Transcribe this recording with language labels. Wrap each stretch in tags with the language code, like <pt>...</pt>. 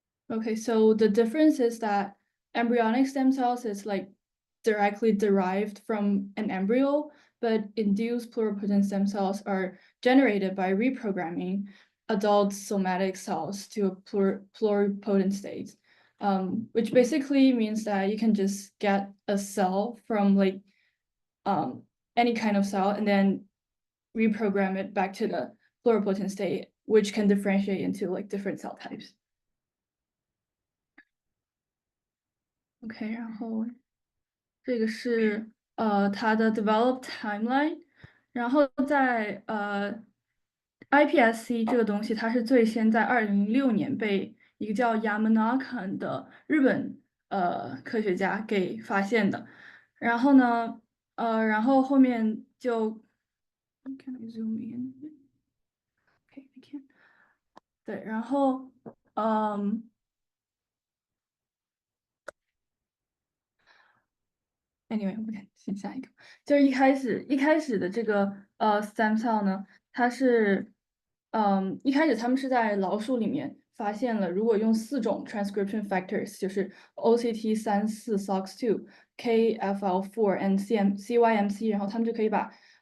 <en>Okay, so the difference is that embryonic stem cells is directly derived from an embryo, but induced pluripotent stem cells are generated by reprogramming adult somatic cells to a pluripotent state, which basically means that you can just get a cell from any kind of cell and then reprogram it back to the pluripotent state, which can differentiate into different cell types.</en> <zh>OK， 然后这个是它的 develop timeline， 然后在iPSC 这个东西，它是最先在2006年被一个叫 Yamanaka 的日本科学家给发现的。然后呢，然后后面就</zh> <en>Can I zoom in? OK, I can.</en> <zh>对，然后Anyway， 我们先下一个，就是一开始的这个stem cell 呢，它是一开始他们是在老鼠里面发现了，如果用4种 transcription factors， 就是 OCT34 SOX2 KFL4 and CYMC， 然后他们就可以把</zh>